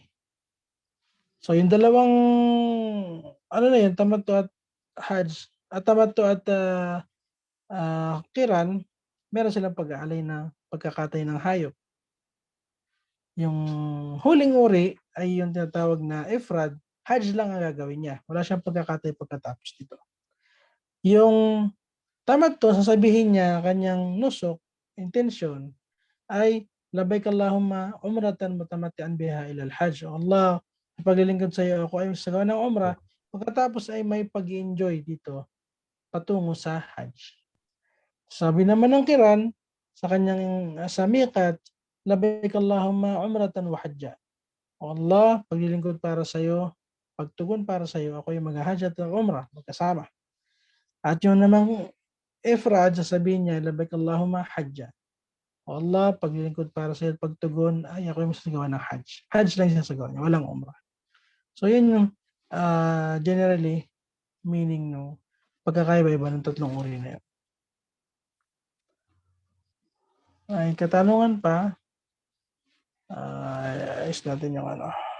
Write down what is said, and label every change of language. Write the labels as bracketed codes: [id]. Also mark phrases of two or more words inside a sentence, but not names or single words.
[tl] So yung dalawang tamattu at Hajj, at tamattu at qiran, meron silang pag-aalay na pagkakatay ng hayop. Yung huling uri ay yung tinatawag na ifrad, Hajj lang ang gagawin niya. Wala siyang pagkakatay pagkatapos dito. Yung tamattu, sasabihin niya kanyang nusuk, intention, ay [ar] لبيك اللهم عمرة متمتعا بها إلى الحج. [tl] O Allah, paglilingkod sa iyo ako ay sagawa ng umrah, pagkatapos ay may pag-enjoy dito patungo sa Hajj. Sabi naman ng Qiran sa kanyang sa miqat, [ar] لبيك اللهم عمرة وحجا. [tl] O Allah, paglilingkod para sa iyo, pagtugon para sa iyo, ako yung mag-hajj at umrah magkasama. At yung namang ifrad, sasabihin niya, [ar] لبيك اللهم حجا. [tl] O Allah, paglilingkod para sa iyo, pagtugon, ay ako yung masagawa ng hajj. Hajj lang yung sasagawa niya, walang umrah. So yun yung [en] generally meaning [tl] no pagkakaiba-iba ng tatlong uri na yun. Ay katanungan pa, ayos natin yung ano.